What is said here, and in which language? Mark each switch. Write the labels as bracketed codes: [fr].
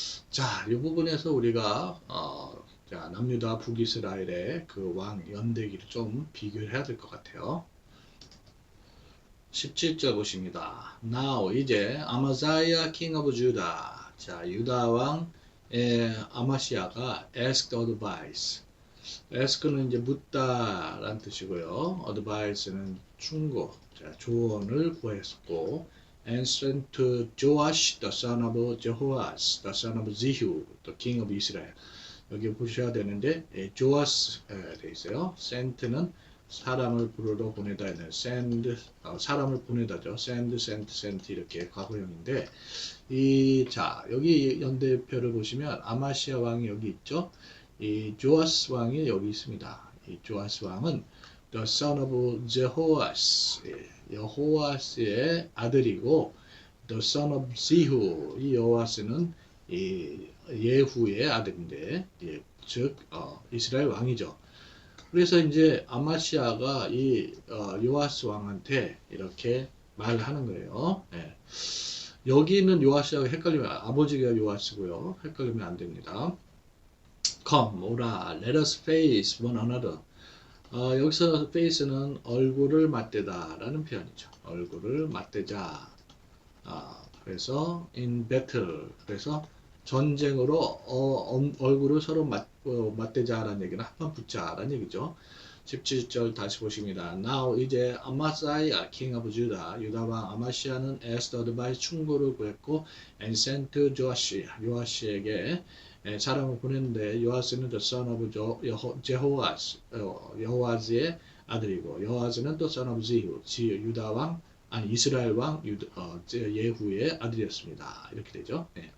[ko] 자, 이 부분에서 우리가 남유다 북이스라엘의 그 왕 연대기를 좀 비교를 해야 될 것 같아요. 17절 보십니다. [en] Now 이제 아마사야 king of Judah. [ko] 자, 유다 왕의 아마시아가 [en] asked advice. [ko] ask는 이제 묻다라는 뜻이고요. advice는 충고, 자, 조언을 구했고, [en] and sent to Joash the son of Jehoash, the son of Zehu, the king of Israel. [ko] 여기 보셔야 되는데, 조아스 돼 있어요. sent는 사람을 부르러 보내다 있는 send, 사람을 보내다죠. send 이렇게 과거형인데, 자, 여기 연대표를 보시면 아마시아 왕이 여기 있죠. 이 조아스 왕이 여기 있습니다. 이 조아스 왕은 [en] the son of Jehoash, [ko] 여호아스의 아들이고, [en] the son of Zehu, [ko] 이 여호아스는 이 예후의 아들인데, 즉 이스라엘 왕이죠. 그래서 이제 아마시아가 이 요아스 왕한테 이렇게 말을 하는 거예요. 여기는 요아스하고 헷갈리면 아버지가 요아스고요. 헷갈리면 안 됩니다. [en] Come, [ko] 오라, [en] let us face one another. [ko] 여기서 face는 얼굴을 맞대다라는 표현이죠. 얼굴을 맞대자. 그래서 [en] in battle. [ko] 그래서 전쟁으로 얼굴을 서로 맞대자라는 얘기는 한판 붙자라는 얘기죠. 17절 다시 보십니다. Now 이제 아마사야 [en] king of Judah, [ko] 유다왕 아마시아는 [en] asked advice, [ko] 충고를 구했고, [en] and sent to Joash, [ko] 요아시에게 사람을 보냈는데, 요아스는 [en] the son of Jehoash, [ko] 여호아즈의 아들이고, 여호아즈는 [en] the son of Zehu, [ko] 유다왕, 아니 이스라엘 왕 예후의 아들이었습니다. 이렇게 되죠.